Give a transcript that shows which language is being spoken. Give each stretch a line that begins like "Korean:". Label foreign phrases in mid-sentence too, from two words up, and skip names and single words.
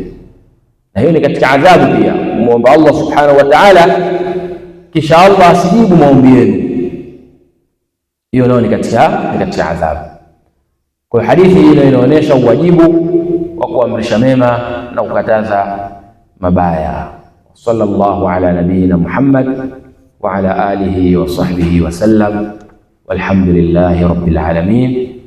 Swahili: Na hiyo ni katika adhabu pia, muomba Allah
Arabic: سبحانه وتعالى
Swahili: kisha Allah asijibu maombi yenu, hiyo nayo ni katika adhabu. Kwa hadithi hii inaonyesha uwajibu wa kuamrisha mema na kukataza mabaya.
Arabic: صلى الله على نبينا محمد وعلى آله وصحبه وسلم، والحمد لله رب العالمين.